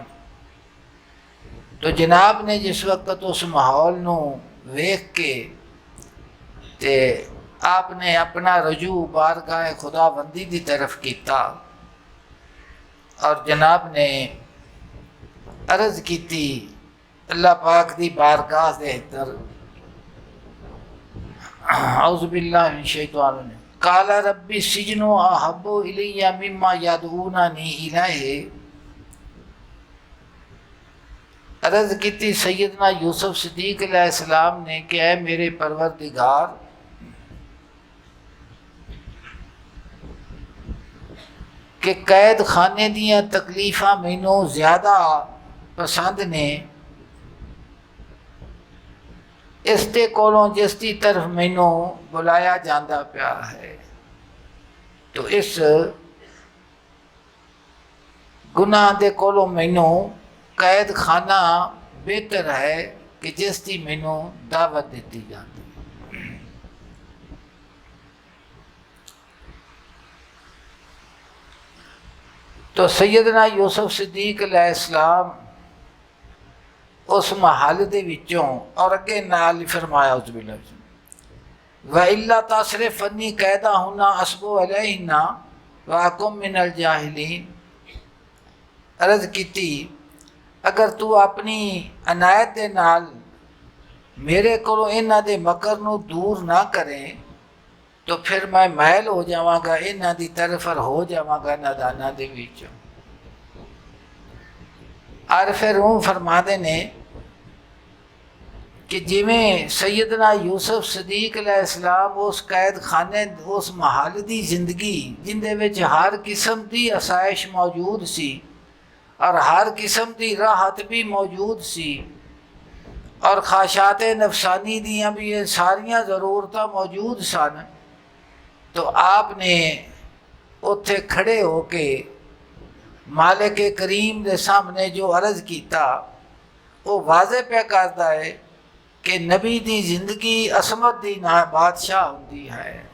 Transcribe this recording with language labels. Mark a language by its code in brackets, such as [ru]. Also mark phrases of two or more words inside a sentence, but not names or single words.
[pa] تو جناب نے جس وقت اس ماحول نو ویکھ کے تے آپ نے اپنا رجوع بارگاہ خدا بندی دی طرف کیتا، اور جناب نے عرض کیتی اللہ پاک دی بارگاہ دے اندر، [ar] اعوذ باللہ من الشیطان الرجیم، قال رب السجن احب الی مما یدعوننی الیہ۔ [pa] عرض کیتی سیدنا یوسف صدیق [ar] علیہ السلام [pa] نے کہ اے میرے پروردگار، کہ قید خانے دیاں تکلیفاں مینوں زیادہ پسند نے اس دے کولوں جس دی طرف مینوں بلایا جاندہ پیا ہے۔ تو اس گناہ دے کولوں مینوں قید خانہ بہتر ہے کہ جس دی مینوں دعوت دیتی جاندی۔ تو سیدنا یوسف صدیق [ar] علیہ السلام [pa] اس محل دے وچوں، اور اگے نال فرمایا [ar] اعوذ باللہ وَإِلَّا تَصْرِفْ عَنِّي كَيْدَهُنَّ أَصْبُ عَلَيْهِنَّ وَأَكُن مِّنَ الْجَاهِلِينَ۔ [pa] عرض کیتی اگر تو اپنی عنایت دے نال میرے کولوں انہاں دے مکر نو دور نہ کرے تو پھر میں مائل ہو جاواں گا انہاں دی طرف، اور ہو جاواں گا ناداناں دے وچوں۔ عارف روم فرماندے نے کہ جویں سیدنا یوسف صدیق [ar] علیہ السلام [pa] اس قید خانے اس محل دی زندگی جن دے وچ ہر قسم دی آسائش موجود سی، اور ہر قسم دی راحت بھی موجود سی، اور خواہشات نفسانی دیاں بھی یہ ساریاں ضرورتاں موجود سن، تو آپ نے اتھے کھڑے ہو کے مالک کریم دے سامنے جو عرض کیتا وہ واضح پہ کرتا ہے کہ نبی دی زندگی عصمت دی بادشاہ ہوندی ہے،